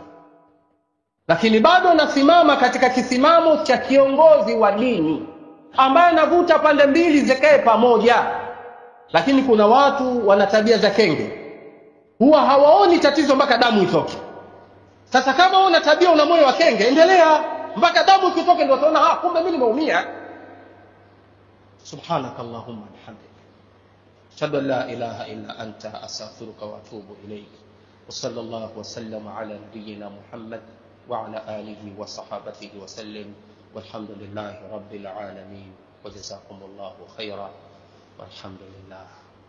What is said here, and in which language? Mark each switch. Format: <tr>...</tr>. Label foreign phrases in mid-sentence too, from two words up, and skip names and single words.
<sw>Lakini bado nasimama katika kisimamo cha kiongozi wa dini ambaye anavuta pande mbili zikae pamoja. Lakini kuna watu wana tabia za kenge, huwa hawaoni tatizo mpaka damu itoke. Sasa kama una tabia, una moyo wa kenge, endelea mpaka damu ikitoke, ndio utaona kumbe mimi nimeumia.</sw> <ar>سبحانك اللهم وبحمدك أشهد أن لا إله إلا أنت أستغفرك وأتوب إليك. وصلى الله وسلم على نبينا محمد وعلى آله وصحبه وسلم. والحمد لله رب العالمين وجزاكم الله خيرا والحمد لله.</ar>